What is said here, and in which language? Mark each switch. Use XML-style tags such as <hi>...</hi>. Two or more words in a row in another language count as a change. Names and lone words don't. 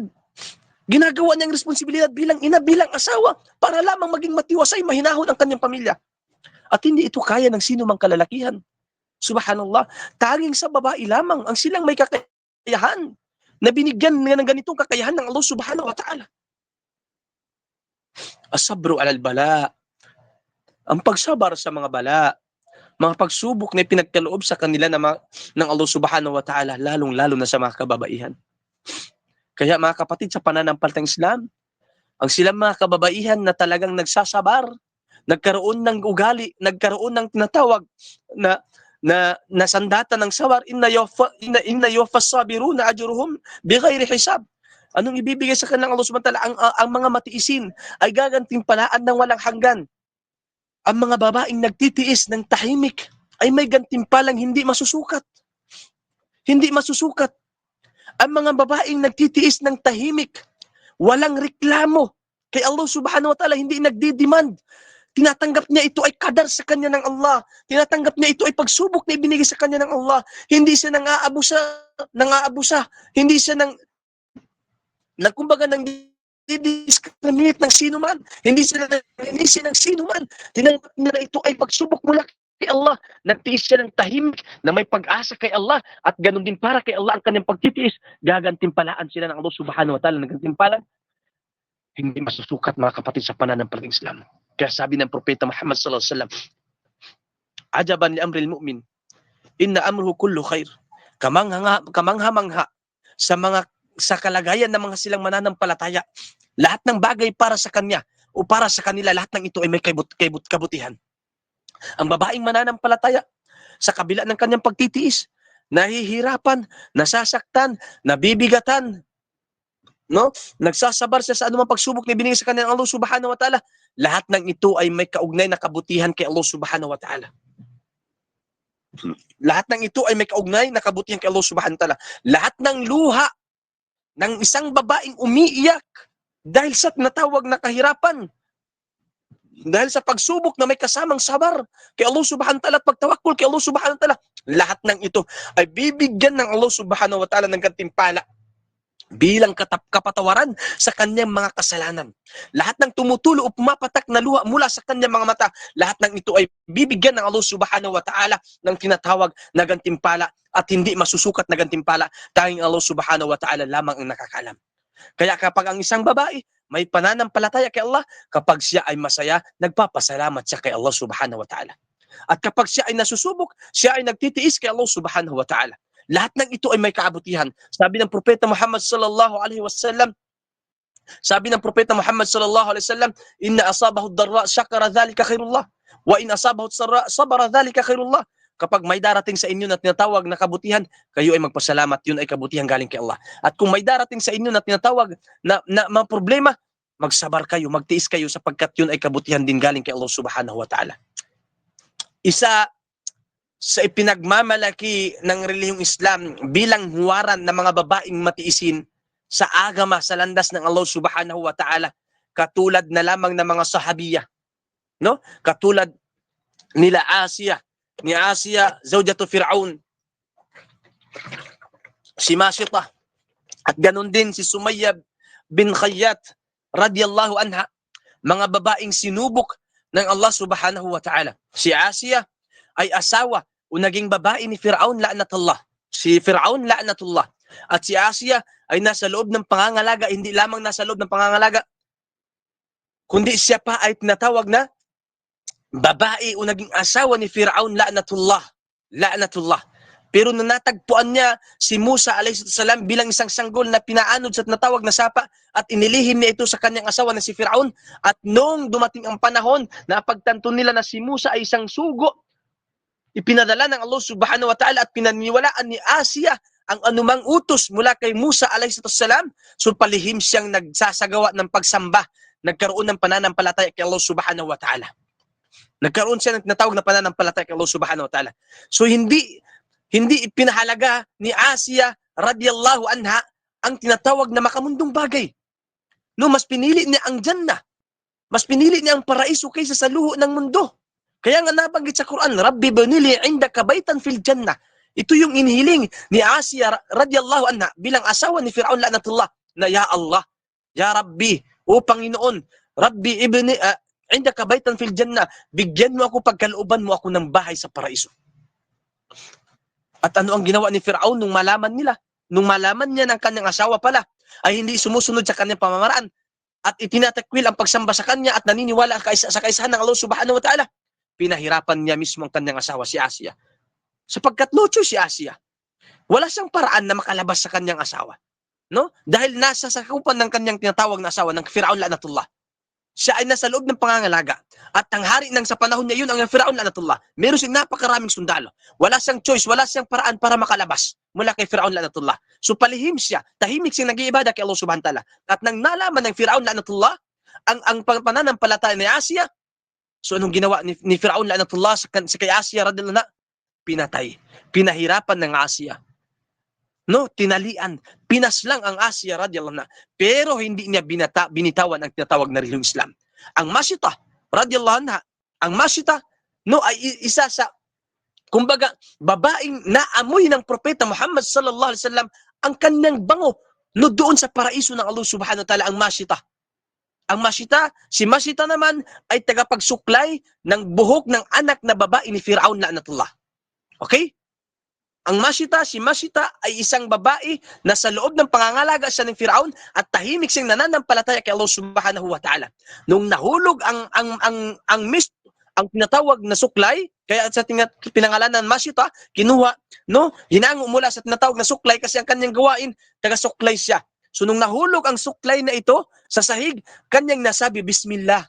<tl>Ginagawa niyang responsibilidad bilang ina, bilang asawa, para lamang maging matiwasay, mahinahon ang kanyang pamilya. At hindi ito kaya ng sino mang kalalakihan. Subhanallah, tanging sa babae lamang ang silang may kakayahan na binigyan ng ganitong kakayahan ng Allah</tl> <ar>سبحانه وتعالى. الصبر على البلاء,</ar> <tl>ang pagsabar sa mga bala, mga pagsubok na pinagkaloob sa kanila ng Allah</tl> <ar>سبحانه وتعالى,</ar> <tl>lalong-lalo na sa mga kababaihan. Kaya mga kapatid, sa pananampalatayang Islam, ang silang mga kababaihan na talagang nagsasabar, nagkaroon ng ugali, nagkaroon ng tinatawag na sandata ng sabar,</tl> <ar>إنما يوفى الصابرون أجرهم بغير حساب.</ar> <tl>Anong ibibigay sa kanilang Allah</tl> <ar>سبحانه وتعالى?</ar> <tl>Ang mga matiisin ay gagantimpalaan ng walang hanggan. Ang mga babaeng nagtitiis ng tahimik ay may gantimpalang hindi masusukat. Hindi masusukat. Ang mga babaeng nagtitiis ng tahimik, walang reklamo kay Allah</tl> <ar>سبحانه وتعالى,</ar> <tl>hindi nagdidemand. Tinatanggap niya ito ay kadar sa kanya ng Allah. Tinatanggap niya ito ay pagsubok na ibinigay sa kanya ng Allah. Hindi siya nang-aabusa. Hindi siya kumbaga nang discriminate ng sino man. Hindi sila nanginisi ng sino man. Tinanggap nila ito ay pagsubok mula kay Allah. Nagtiis siya ng tahimik na may pag-asa kay Allah, at ganun din para kay Allah ang kanyang pagtitiis. Gagantimpalaan sila ng Allah</tl> <ar>سبحانه وتعالى</ar> <tl>ng gantimpalan hindi masusukat, mga kapatid, sa pananampalatayang Islam. Kaya sabi ng Propeta Muhammad</tl> <ar>صلى الله عليه وسلم, عجبا لأمر المؤمن إن أمره كله خير.</ar> <tl>Kamangha-mangha sa kalagayan ng mga silang mananampalataya. Lahat ng bagay para sa kanya o para sa kanila, lahat ng ito ay may kabutihan. Ang babaeng mananampalataya, sa kabila ng kanyang pagtitiis, nahihirapan, nasasaktan, nabibigatan, no? Nagsasabar siya sa anumang pagsubok na ibinigay sa kanya ng Allah</tl> <ar>سبحانه وتعالى.</ar> <tl>Lahat ng ito ay may kaugnay na kabutihan kay Allah</tl> <ar>سبحانه وتعالى.</ar> <tl>Lahat ng ito ay may kaugnay na kabutihan kay Allah</tl> <ar>سبحانه وتعالى.</ar> <tl>Lahat ng luha ng isang babaeng umiiyak dahil sa natawag na kahirapan, dahil sa pagsubok na may kasamang sabar kay Allah</tl> <ar>سبحانه وتعالى</ar> <tl>at pagtawakkul kay Allah</tl> <ar>سبحانه وتعالى,</ar> <tl>lahat ng ito ay bibigyan ng Allah</tl> <ar>سبحانه وتعالى</ar> <tl>ng gantimpala bilang kapatawaran sa kanyang mga kasalanan. Lahat ng tumutulo o pumapatak na luha mula sa kanyang mga mata, lahat ng ito ay bibigyan ng Allah</tl> <ar>سبحانه وتعالى</ar> <tl>ng tinatawag na gantimpala, at hindi masusukat na gantimpala. Tanging Allah</tl> <ar>سبحانه وتعالى</ar> <tl>lamang ang nakakaalam. Kaya kapag ang isang babae may pananampalataya kay Allah, kapag siya ay masaya, nagpapasalamat siya kay Allah</tl> <ar>سبحانه وتعالى.</ar> <tl>At kapag siya ay nasusubok, siya ay nagtitiis kay Allah</tl> <ar>سبحانه وتعالى.</ar> <tl>Lahat ng ito ay may kaabutihan. Sabi ng Propeta Muhammad</tl> <ar>صلى الله عليه وسلم, إن أصابه الضراء شكر ذلك خير الله وإن أصابه السراء صبر ذلك خير الله.</ar> <tl>Kapag may darating sa inyo na tinatawag na kabutihan, kayo ay magpasalamat, yun ay kabutihan galing kay Allah. At kung may darating sa inyo na tinatawag na mga problema, magsabar kayo, magtiis kayo sapagkat yun ay kabutihan din galing kay Allah</tl> <ar>سبحانه وتعالى.</ar> <tl>Isa sa ipinagmamalaki ng relihiyong Islam bilang huwaran ng mga babaeng matiisin sa agama sa landas ng Allah</tl> <ar>سبحانه وتعالى,</ar> <tl>katulad na lamang ng mga sahabiya, no? Katulad nila ni Asiya, zawjatu Fir'aun, si Mashita, at ganun din si Sumayya bin Khayyat</tl> <ar>رضي الله عنها,</ar> <tl>mga babaeng sinubok ng Allah</tl> <ar>سبحانه وتعالى.</ar> <tl>Si Asiya ay asawa o naging babae ni Fir'aun la'natullah. Si Fir'aun la'natullah. At si Asiya ay nasa loob ng pangangalaga, hindi lamang nasa loob ng pangangalaga, kundi siya pa ay tinatawag na babae o naging asawa ni Fir'aun la'natullah. La'natullah. Pero nung natagpuan niya si Musa</tl> <ar>عليه السلام</ar> <tl>bilang isang sanggol na pinaanod sa tinatawag na sapa at inilihim niya ito sa kanyang asawa na si Fir'aun, at nung dumating ang panahon na pagtanto nila na si Musa ay isang sugo, ipinadala ng Allah</tl> <ar>سبحانه وتعالى</ar> <tl>at pinaniwalaan ni Asiya ang anumang utos mula kay Musa</tl> <ar>عليه السلام,</ar> <tl>so palihim siyang nagsasagawa ng pagsamba, nagkaroon ng pananampalataya kay Allah</tl> <ar>سبحانه وتعالى.</ar> <tl>Nagkaroon siya ng tinatawag na pananampalataya kay Allah</tl> <ar>سبحانه وتعالى.</ar> <tl>So hindi ipinahalaga ni Asiya</tl> <ar>رضي الله عنها</ar> <tl>ang tinatawag na makamundong bagay. No, mas pinili niya ang Jannah. Mas pinili niya ang paraiso kaysa sa luho ng mundo. Kaya nga nabanggit sa Quran,</tl> <ar>رب ابن لي عندك بيتا في الجنة.</ar> <tl>Ito yung inihiling ni Asiya</tl> <ar>رضي الله عنها</ar> <tl>bilang asawa ni Fir'aun la'natullah, na</tl> <ar>يا الله يا رب,</ar> <tl>o Panginoon,</tl> <ar>رب ابن عندك بيتا في الجنة,</ar> <tl>bigyan mo ako, pagkalooban mo ako ng bahay sa paraiso. At ano ang ginawa ni Fir'aun nung malaman niya ng kanyang asawa pala ay hindi sumusunod sa kanyang pamamaraan at itinatakwil ang pagsamba sa kanya at naniniwala sa kaisahan ng Allah</tl> <ar>سبحانه وتعالى,</ar> <tl>pinahirapan niya mismo ang kanyang asawa si Asiya. Sapagkat locho si Asiya, wala siyang paraan na makalabas sa kanyang asawa, no? Dahil nasa sakupan ng kanyang tinatawag na asawa ng Fir'aun la'natullah. Siya ay nasa loob ng pangangalaga. At ang hari ng sa panahon niya yun, ang Fir'aun la'natullah. Meron siyang napakaraming sundalo. Wala siyang choice, wala siyang paraan para makalabas mula kay Fir'aun la'natullah. So palihim siya, tahimik siyang nag-iibada kay Allah</tl> <ar>سبحانه وتعالى.</ar> <tl>At nang nalaman ng Fir'aun la'natullah ang pananampalataya ni Asiya, so anong ginawa ni Fir'aun la'natullah sa kay Asiya</tl> <ar>رضي الله عنها?</ar> <tl>Pinatay. Pinahirapan ng Asiya. No, tinalian, pinaslang ang Asiya</tl> <ar>رضي الله عنها,</ar> <tl>pero hindi niya binitawan ang tinatawag na relihiyong Islam. Ang Mashita</tl> <ar>رضي الله عنها,</ar> <tl>ang Mashita, no, ay isa sa, kumbaga, babaeng naamoy ng Propeta Muhammad</tl> <ar>صلى الله عليه وسلم</ar> <tl>ang kanyang bango, no, doon sa paraiso ng Allah</tl> <ar>سبحانه وتعالى,</ar> <tl>ang Mashita. Ang Mashita, si Mashita naman ay tagapagsuklay ng buhok ng anak na babae ni Fir'aun la'natullah. Okay? Ang Mashita, si Mashita ay isang babae na sa loob ng pangangalaga siya ng Fir'aun at tahimik siyang nananampalataya kay Allah</tl> <ar>سبحانه وتعالى.</ar> <tl>Nung nahulog ang tinatawag na suklay, kaya sa pinangalanan Mashita, kinuha, no, hinango mula sa tinatawag na suklay kasi ang kanyang gawain, taga-suklay siya. So nung nahulog ang suklay na ito sa sahig, kanyang nasabi, Bismillah.</tl>